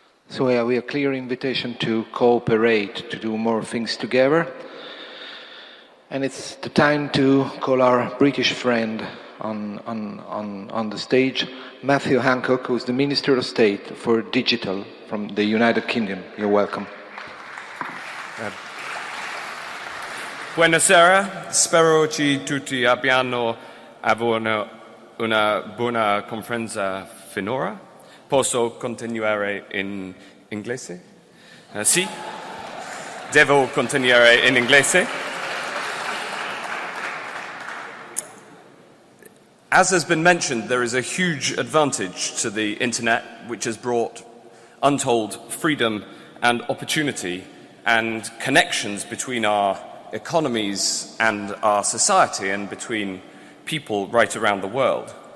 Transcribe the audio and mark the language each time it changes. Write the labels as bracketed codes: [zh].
[en] So we are clear invitation to cooperate, to do more things together. And it's the time to call our British friend on the stage, Matthew Hancock, who is the Minister of State for Digital from the United Kingdom. You're welcome. [it] Buonasera, spero che tutti abbiano avuto una buona conferenza finora. Posso continuare in inglese? Sì? Devo continuare in inglese? [en] As has been mentioned, there is a huge advantage to the internet, which has brought untold freedom and opportunity and connections between our economies and our society and between people right around the world.